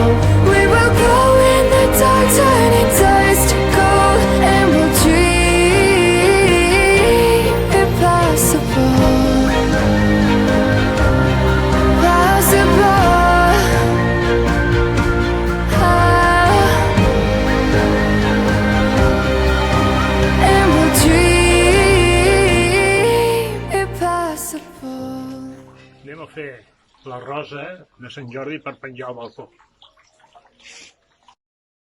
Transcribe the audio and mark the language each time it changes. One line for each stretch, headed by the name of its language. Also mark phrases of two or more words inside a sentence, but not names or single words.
English: We will go in the dark, turning dust to gold, and we'll dream impossible. Possible. And we'll dream impossible.
Catalan: Anem a fer la rosa de Sant Jordi per penjar al balcó.